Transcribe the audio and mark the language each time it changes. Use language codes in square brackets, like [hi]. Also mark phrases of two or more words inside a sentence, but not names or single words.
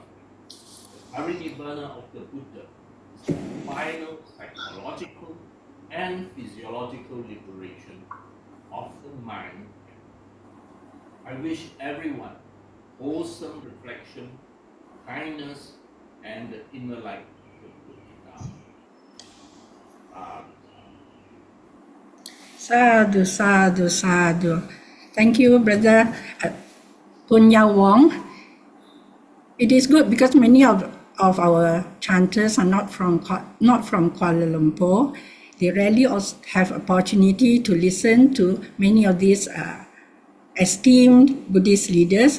[en] The Parinibbana of the Buddha is the final psychological and physiological liberation of the mind. I wish everyone wholesome reflection, kindness, and the inner light of the Buddha. [pi] Sadhu, sadhu, sadhu. [en] Thank you, Brother Punya Wong. It is good because many of our chanters are not from Kuala Lumpur. They rarely also have opportunity to listen to many of these esteemed Buddhist leaders.